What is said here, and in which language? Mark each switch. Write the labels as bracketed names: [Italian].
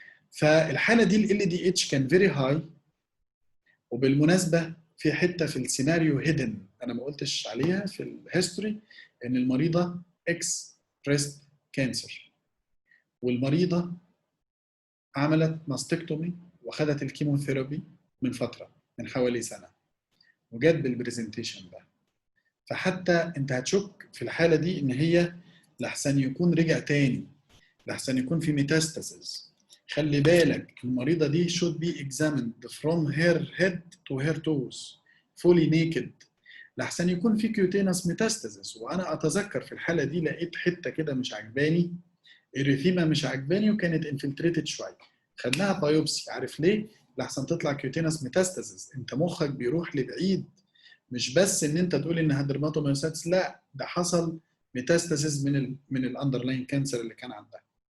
[Arabic] فالحاله دي ال دي اتش كان [English] Very high. [Arabic] وبالمناسبه في حته في السيناريو هيدن انا ما قلتش عليها في الهيستوري، ان المريضه اكس بريست كانسر، والمريضه عملت ماستكتومي وخدت الكيموثيرابي من فتره، من حوالي سنه، وجت بالبرزنتيشن ده. فحتى انت هتشك في الحاله دي ان هي لحسن يكون رجع تاني، لحسن يكون في ميتاستاسيس. خلي بالك المريضه دي [English] should be examined from her head to her toes fully naked، [Arabic] لحسن يكون في [English] Cutaneous metastasis. [Arabic] وانا اتذكر في الحاله دي لقيت حته كده مش عجباني، اريثيما مش عجباني، وكانت انفلتريتد شويه، خدناها بايوبسي. عارف ليه؟ لحسن تطلع كيوتينس ميتاستاسيس. انت مخك بيروح لبعيد، مش بس ان انت تقول انها درماتومايوسايتس، لا ده حصل ميتاستاسيس من الاندرلاين كانسر اللي كان عندها.